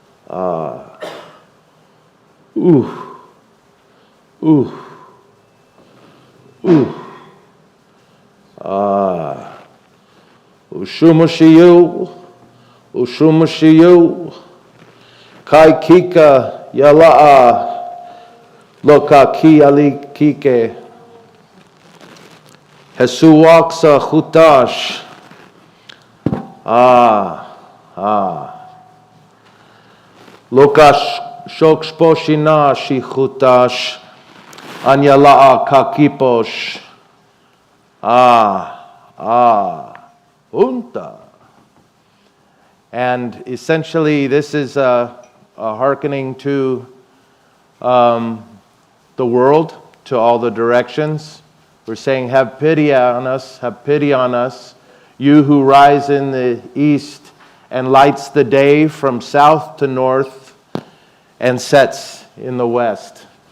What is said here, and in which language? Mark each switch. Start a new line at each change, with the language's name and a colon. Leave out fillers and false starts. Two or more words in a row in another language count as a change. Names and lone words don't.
Barbareño: Ushumushiyu, Ushumushiyu, Kai Kika Yala'a, Loka Ki Ali Kike, Hesuwaksa Hutash, Loka Shokshposhina Shi Hutash, Anyala'a Kakiposh, Unta.
English: And essentially, this is a hearkening to the world, to all the directions. We're saying, have pity on us, you who rise in the east and lights the day from south to north and sets in the west.